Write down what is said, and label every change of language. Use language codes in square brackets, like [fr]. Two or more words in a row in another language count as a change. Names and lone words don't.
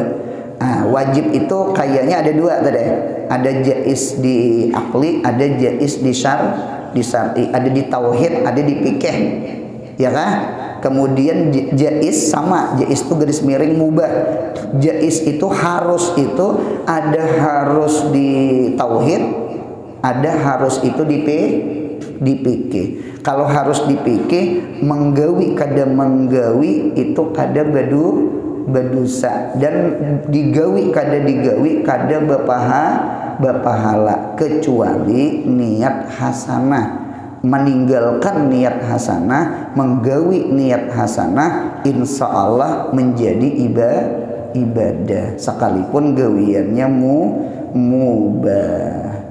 [id] Nah, wajib itu kayaknya ada dua tadi. Ada jaiz di akli, ada jaiz di syar'i, ada di tauhid, ada di fikih. Ya kan? Kemudian jaiz sama, jaiz itu garis miring mubah. Jaiz itu harus itu ada harus di tauhid, ada harus itu di fikih. [bjn] Kalau harus di fikih menggawi kada menggawi itu kada badusa, dan digawi kada bapahala kecuali niat hasanah. Meninggalkan niat hasanah, menggawi niat hasanah, [ar] إن شاء الله [bjn] menjadi ibadah sekalipun gawiannya mubah.